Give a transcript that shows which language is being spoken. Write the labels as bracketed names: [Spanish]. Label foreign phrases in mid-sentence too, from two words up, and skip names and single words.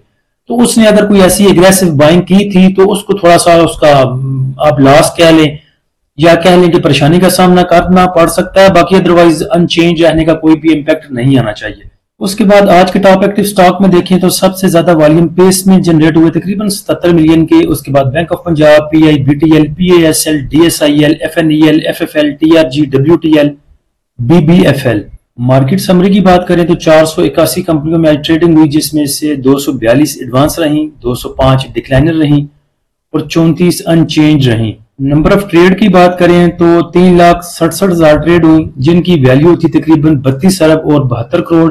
[Hindi] तो उसने अगर कोई ऐसी [English] aggressive buying [Hindi] की थी तो उसको थोड़ा सा उसका आप लॉस कह लें या कह लें कि परेशानी का सामना करना पड़ सकता है। बाकी [English] otherwise unchanged [Hindi] रहने का कोई भी इम्पैक्ट नहीं आना चाहिए। उसके बाद आज के [English] top active stock [Hindi] में देखें तो सबसे ज्यादा वॉल्यूम पेस में जनरेट हुए तकरीबन 77 मिलियन के। उसके बाद बैंक ऑफ पंजाब, PI, BTL, PASL, DSIL, FNEL, FFL, TRG, WTL, BBFL। [English] market summary [Hindi] की बात करें तो 481 कंपनियों में आज ट्रेडिंग हुई, जिसमें से 242 एडवांस रहीं, 205 डिक्लाइनर रहीं और 34 अनचेंज रहीं। [English] number of trade [Hindi] की बात करें तो 3,67,000 ट्रेड हुई, जिनकी वैल्यू थी तकरीबन 32 अरब और 72 करोड़।